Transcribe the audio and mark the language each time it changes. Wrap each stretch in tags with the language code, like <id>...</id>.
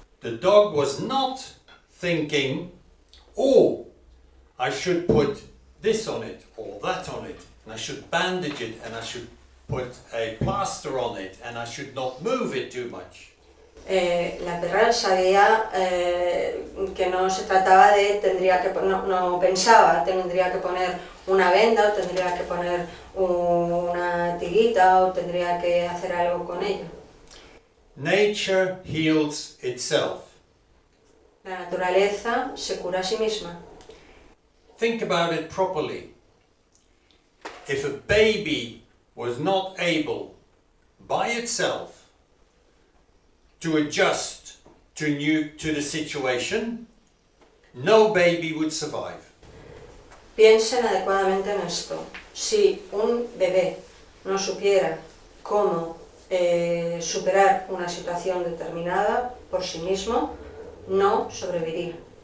<en>The dog was not thinking, oh, I should put this on it or that on it, and I should bandage it, and I should put a plaster on it, and I should not move it too much.</en> <es>La perra sabía que no se trataba de, no pensaba, tendría que poner una venda o tendría que poner una tirita o tendría que hacer algo con ella.</es> <en>Nature heals itself.</en> <es>La naturaleza se cura a sí misma.</es> <en>Think about it properly. If a baby was not able by itself to adjust to the situation, no baby would survive.</en> <es>Piensen adecuadamente en esto. Si un bebé no supiera cómo superar una situación determinada por sí mismo, no sobreviviría.</es>